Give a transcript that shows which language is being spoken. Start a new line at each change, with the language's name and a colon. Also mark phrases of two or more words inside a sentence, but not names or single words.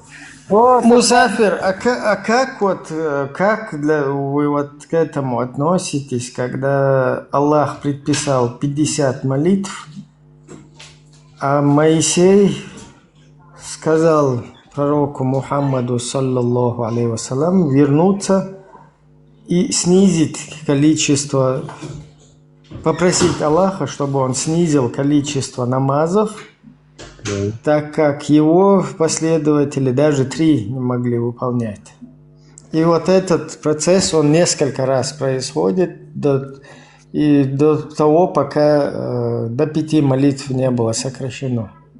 Russian: Вот. Мусафир, как вы вот к этому относитесь, когда Аллах предписал 50 молитв, а Моисей сказал пророку Мухаммаду,
Arabic: صلى الله عليه وسلم,
Russian: вернуться и снизить количество, попросить Аллаха, чтобы он снизил количество намазов, так как его последователи даже 3 не могли выполнять. И вот этот процесс, он несколько раз происходит до того, пока до 5 молитв не было сокращено.